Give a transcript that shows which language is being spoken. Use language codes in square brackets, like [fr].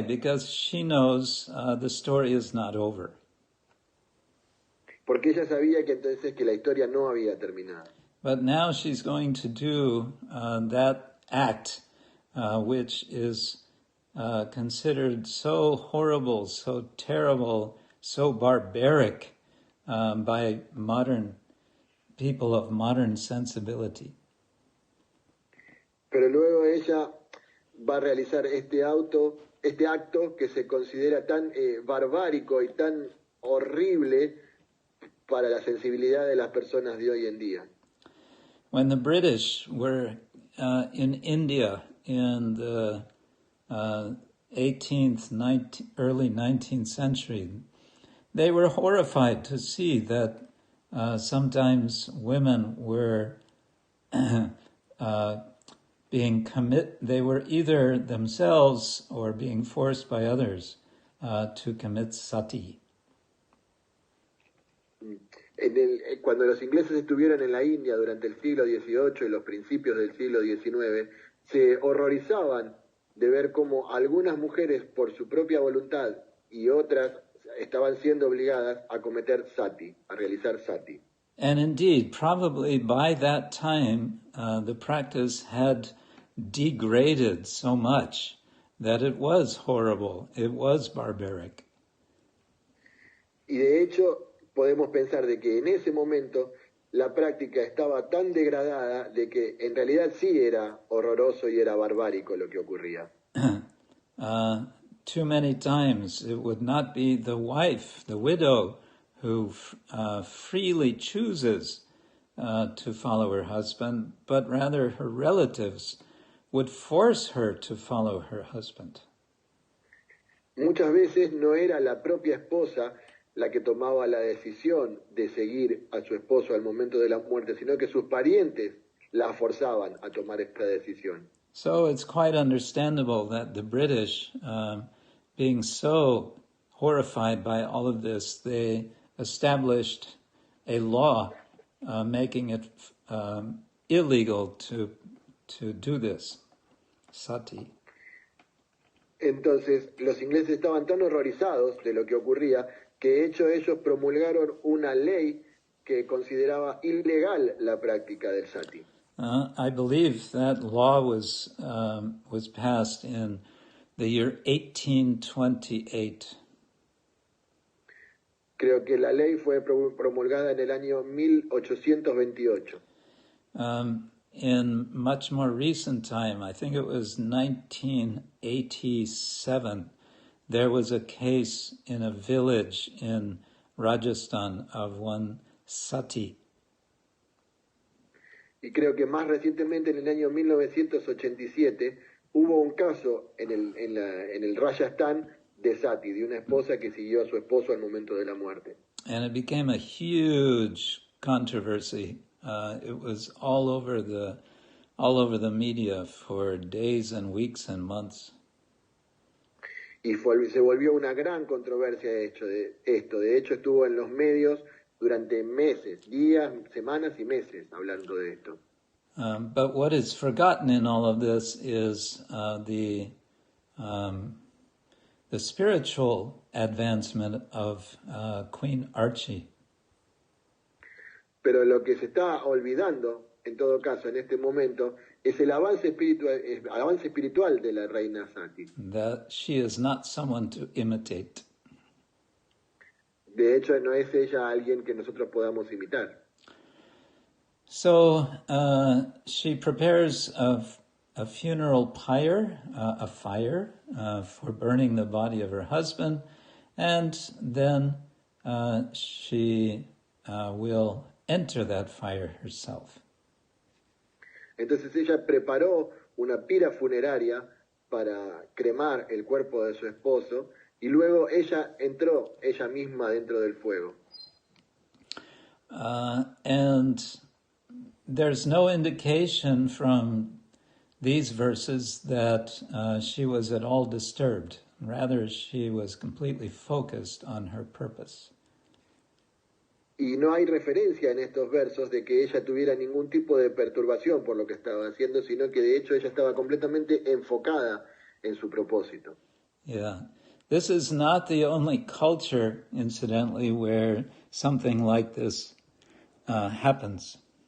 [en] Because she knows the story is not over. [es] Porque ella sabía que entonces que la historia no había terminado. [en] But now she's going to do that act, which is considered so horrible, so terrible, so barbaric by modern people of modern sensibility. [es] Pero luego ella va a realizar este acto que se considera tan barbárico y tan horrible para la sensibilidad de las personas de hoy en día. [en] When the British were in India in the 18th, early 19th century, they were horrified to see that sometimes women were they were either themselves or being forced by others to commit sati. [es] Cuando los ingleses estuvieron en la India durante el siglo XVIII y los principios del siglo XIX, se horrorizaban de ver cómo algunas mujeres por su propia voluntad y otras estaban siendo obligadas a cometer sati, a realizar sati. [en] And indeed, probably by that time, the practice had degraded so much that it was horrible, it was barbaric. [es] Y de hecho, podemos pensar de que en ese momento la práctica estaba tan degradada de que en realidad sí era horroroso y era barbárico lo que ocurría. [en] Too many times it would not be the wife, the widow, who freely chooses to follow her husband, but rather her relatives would force her to follow her husband. [es] Muchas veces no era la propia esposa la que tomaba la decisión de seguir a su esposo al momento de la muerte, sino que sus parientes la forzaban a tomar esta decisión. [en] So it's quite understandable that the British, being so horrified by all of this, they established a law making it illegal to do this, sati. [es] Entonces, los ingleses estaban tan horrorizados de lo que ocurría que de hecho ellos promulgaron una ley que consideraba ilegal la práctica del sati. [en] I believe that law was passed in the year 1828. [es] Creo que la ley fue promulgada en el año 1828. [en] In much more recent time, I think it was 1987, there was a case in a village in Rajasthan of one sati. [es] Y creo que más recientemente, en el año 1987, hubo un caso en el Rajasthan de sati, de una esposa que siguió a su esposo al momento de la muerte. [en] And it became a huge controversy. It was all over the media for days and weeks and months. [es] Y se volvió una gran controversia de esto. De hecho, estuvo en los medios durante meses, días, semanas y meses hablando de esto. [en] But what is forgotten in all of this is the spiritual advancement of Queen Archie. [es] Pero lo que se está olvidando, en todo caso, en este momento, es el avance espiritual de la reina Sati. [en] That she is not someone to imitate. [es] De hecho, no es ella alguien que nosotros podamos imitar. [en] So she prepares a funeral pyre, a fire for burning the body of her husband, and then she will enter that fire herself. [es] Entonces ella preparó una pira funeraria para cremar el cuerpo de su esposo y luego ella entró ella misma dentro del fuego. [en] And there's no indication from these verses that she was at all disturbed. Rather, she was completely focused on her purpose. [es] Y no hay referencia en estos versos de que ella tuviera ningún tipo de perturbación por lo que estaba haciendo, sino que de hecho ella estaba completamente enfocada en su propósito. [en] Yeah. This is not the only culture, incidentally, where something like this happens.